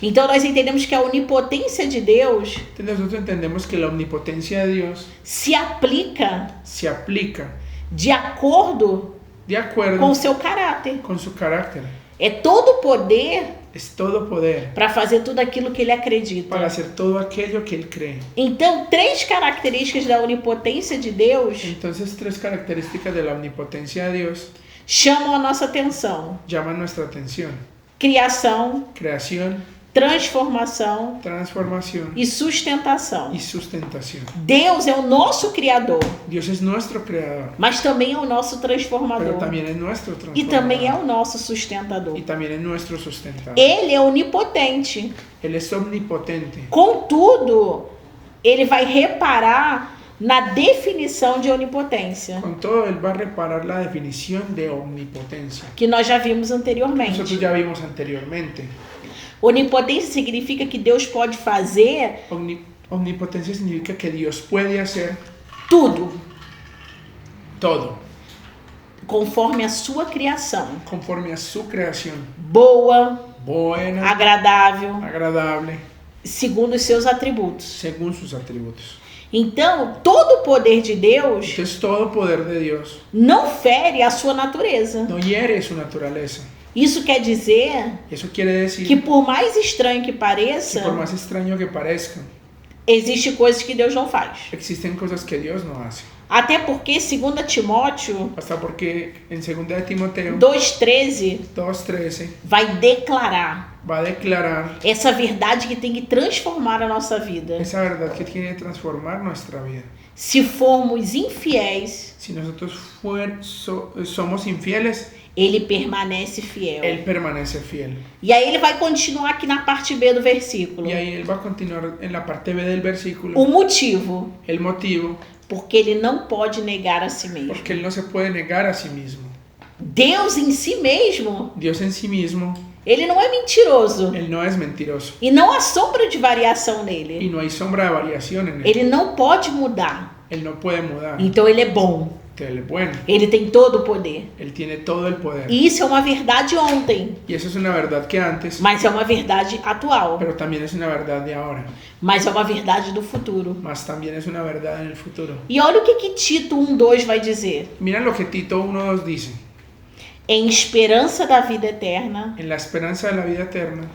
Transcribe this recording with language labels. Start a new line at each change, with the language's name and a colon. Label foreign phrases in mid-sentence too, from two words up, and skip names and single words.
Portuguese: Então nós entendemos que a onipotência de Deus
Spanish: Entonces nosotros entendemos que la omnipotencia de Dios
Portuguese: se aplica
Spanish: se aplica
Portuguese: de acordo
Spanish: de acuerdo
Portuguese: com o seu caráter.
Spanish: con su carácter.
Portuguese: É todo poder
Spanish: Es todo poder
Portuguese: para fazer tudo aquilo que ele acredita.
Spanish: para hacer todo aquello que Él cree.
Portuguese: Então, 3 características da onipotência de Deus
Spanish: Entonces, 3 características de la omnipotencia de Dios
Portuguese: chamam a nossa atenção:
Spanish: llaman nuestra atención.
Portuguese: criação,
Spanish: Creación,
Portuguese: transformação
Spanish: transformación
Portuguese: e sustentação.
Spanish: y sustentación.
Portuguese: Deus é o nosso criador,
Spanish: Dios es nuestro creador,
Portuguese: mas também é o nosso
Spanish: pero
Portuguese: transformador
Spanish: también es nuestro
Portuguese: e também é
Spanish: transformador
Portuguese: o nosso sustentador.
Spanish: y también es nuestro sustentador.
Portuguese: Ele é onipotente.
Spanish: Él es omnipotente.
Portuguese: Contudo, ele vai reparar na definição de onipotência,
Spanish: Con todo, Él va a reparar la definición de omnipotencia.
Portuguese: que nós já vimos
Spanish: Nosotros
Portuguese: anteriormente.
Spanish: ya vimos anteriormente.
Portuguese: Onipotência significa que Deus pode fazer
Spanish: Omnipotencia significa que Dios puede hacer
Portuguese: tudo
Spanish: todo
Portuguese: conforme a sua criação.
Spanish: conforme a su creación.
Portuguese: Boa,
Spanish: Buena,
Portuguese: agradável,
Spanish: agradable,
Portuguese: segundo os seus atributos.
Spanish: según sus atributos.
Portuguese: Então, todo o poder de Deus
Spanish: Entonces, todo poder de Dios
Portuguese: não fere a sua natureza.
Spanish: no hiere su naturaleza.
Portuguese: Isso quer dizer
Spanish: Eso quiere decir
Portuguese: que, por mais estranho que
Spanish: que
Portuguese: pareça,
Spanish: por más extraño que parezca,
Portuguese: existem coisas que Deus não faz.
Spanish: existen cosas que Dios no hace.
Portuguese: Até porque, 2 Timóteo
Spanish: Hasta porque en 2 de Timoteo
Portuguese: 2,13
Spanish: 2:13
Portuguese: vai declarar
Spanish: va a declarar
Portuguese: essa verdade que tem que transformar a nossa vida.
Spanish: esa verdad que tiene que transformar nuestra vida.
Portuguese: Se formos infiéis,
Spanish: Si nosotros somos infieles,
Portuguese: ele permanece fiel.
Spanish: Él permanece fiel.
Portuguese: E aí ele vai continuar aqui na parte B do versículo.
Spanish: Y ahí Él va a continuar en la parte B del versículo.
Portuguese: O motivo,
Spanish: El motivo,
Portuguese: porque ele não pode negar a si mesmo.
Spanish: porque Él no se puede negar a sí mismo.
Portuguese: Deus em si mesmo,
Spanish: Dios en sí mismo,
Portuguese: ele não é mentiroso.
Spanish: Él no es mentiroso.
Portuguese: E não há sombra de variação
Spanish: Y
Portuguese: nele.
Spanish: no hay sombra de variación en Él.
Portuguese: Ele não pode mudar.
Spanish: Él no puede mudar.
Portuguese: Então ele é bom.
Spanish: Entonces, Él es bueno.
Portuguese: Ele tem todo o poder.
Spanish: Él tiene todo el poder.
Portuguese: E isso é uma verdade ontem,
Spanish: Y eso es una verdad que antes,
Portuguese: mas é uma verdade atual,
Spanish: pero también es una verdad de ahora.
Portuguese: mas é uma verdade do futuro.
Spanish: Más también es una verdad en el futuro.
Portuguese: E olha o que Tito 1:2 vai dizer.
Spanish: Mira lo que Tito 1:2 dice.
Portuguese: Em esperança da vida eterna,
Spanish: En la esperanza de la vida eterna,